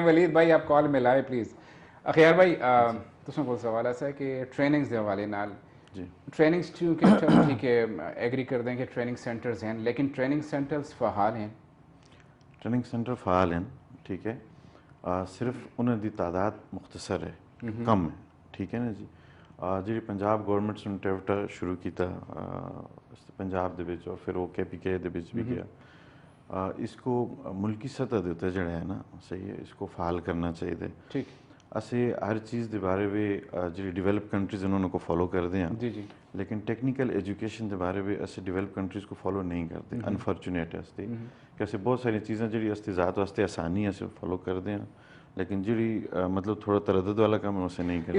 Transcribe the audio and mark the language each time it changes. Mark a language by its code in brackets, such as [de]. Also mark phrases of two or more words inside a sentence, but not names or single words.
[ur] ولید بھائی آپ کال میں لائے پلیز. اخیار بھائی تساں کو سوال ایسا ہے کہ [pa] ٹریننگز دے حوالے نال, [ur] ٹریننگز کیونکہ چلو ٹھیک ہے ایگری کر دیں کہ [en] training centers [ur] ہیں, لیکن [en] training centers [ur] فعال ہیں؟ [en] training center [ur] فعال ہیں, ٹھیک ہے, صرف انہوں دی تعداد مختصر ہے, کم ہے, ٹھیک ہے نا جی. [pa] جی پنجاب گورنمنٹ نے ٹیفٹا شروع کیتا پنجاب دے وچ, [ur] اور پھر وہ KPK [pa] دے وچ [ur] بھی گیا. اس کو ملکی سطح [pa] دے تے [ur] جڑا ہے نا, صحیح ہے, اس کو فعال کرنا چاہیے. ٹھیک, اسے ہر چیز دے بارے میں جی [en] develop countries [ur] انہوں کو فالو کرتے ہیں, جی جی, لیکن [en] technical education [ur] دے بارے میں اسے [en] develop countries [ur] کو فالو نہیں کرتے. انفارچونیٹ ہے کہ اسے بہت ساری چیزیں جڑی استی ذات واسطے آسانی ہے اسے فالو کرتے ہیں, لیکن جڑی مطلب تھوڑا تردد والا کام ہے اسے نہیں کرتے.